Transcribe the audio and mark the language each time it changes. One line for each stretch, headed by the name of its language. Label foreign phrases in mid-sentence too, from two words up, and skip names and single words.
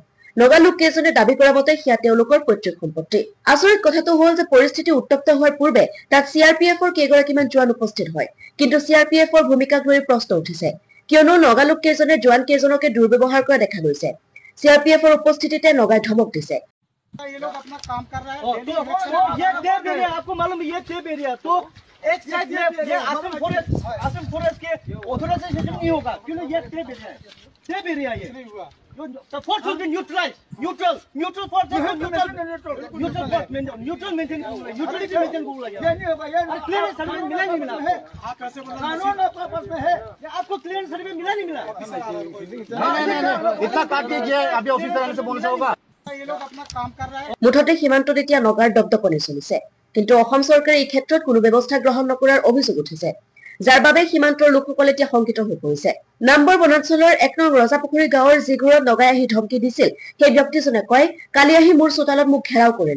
Assamese: নগালোক কেইজনে দাবী কৰা মতে সেয়া তেওঁলোকৰ পৈতৃক সম্পত্তি। আচৰিত কথাটো হ'ল যে পৰিস্থিতি উত্তপ্ত হোৱাৰ পূৰ্বে তাত CRPFৰ কেইগৰাকীমান জোৱান উপস্থিত হয়। কিন্তু CRPFৰ ভূমিকাক লৈ প্ৰশ্ন উঠিছে, কিয়নো নগালোক কেইজনে জোৱান কেইজনকে দুৰ্ব্যৱহাৰ কৰা দেখা গৈছে। CRPFৰ উপস্থিতিতে নগাই ধমক দিছে।
Hindi: ये लोग अपना काम कर रहा है। ये
English: tape area
Hindi: आपको मालूम है, ये
English: tape area
Hindi: तो एक साइड में ये असम फॉरेस्ट के ऑथराइजेशन नहीं होगा, क्योंकि ये
English: tape area
Hindi: है।
English: tape area ये the force will be neutralized, neutral force है, neutral maintain neutrality maintain
Hindi: बोला गया। ये नहीं होगा, ये
English: clear survey
Hindi: मिला नहीं मिला है। आप कैसे बोल रहे हैं? कानून आपके पास में है, आपको
English: clear survey
Hindi: मिला नहीं मिला। नहीं इतना काट दीजिए, अभी ऑफिसर आने से बोलना होगा।
Assamese: মুঠতে সীমান্তত এতিয়া নগাৰ দপদপনি চলিছে। কিন্তু অসম চৰকাৰে এই ক্ষেত্ৰত কোনো ব্যৱস্থা গ্ৰহণ নকৰাৰ অভিযোগ উঠিছে, যাৰ বাবে সীমান্তৰ লোকসকল এতিয়া শংকিত হৈ পৰিছে। নাম্বৰ বনাঞ্চলৰ 1 নং ৰজাপুখুৰী গাঁৱৰ যি ঘৰত নগাই আহি ধমকি দিছিল, সেই ব্যক্তিজনে কয়, কালি আহি মোৰ চোতালত মোক ঘেৰাও কৰিলে।